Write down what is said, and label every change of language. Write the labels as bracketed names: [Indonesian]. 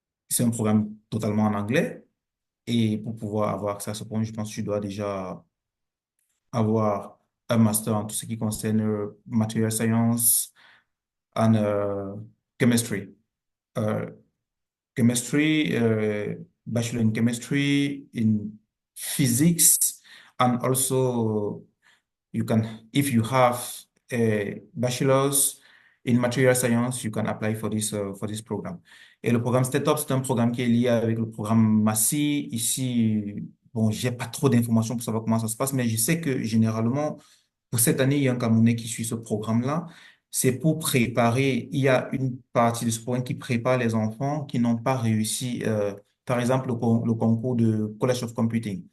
[French] C'est un programme totalement en anglais. Et pour pouvoir avoir accès à ce programme, je pense que tu dois déjà avoir un master en tout ce qui concerne [English] material science and chemistry. Euh, chemistry, bachelor in chemistry, in physics, and also you can, if you have a bachelor's in material science, you can apply for this program. [French] Et le programme STEP, c'est un programme qui est lié avec le programme Massy. Ici, bon, j'ai pas trop d'informations pour savoir comment ça se passe, mais je sais que généralement, pour cette année, il y a un Camerounais qui suit ce programme-là. C'est pour préparer, il y a une partie de ce programme qui prépare les enfants qui n'ont pas réussi, par exemple, le concours de College of Computing.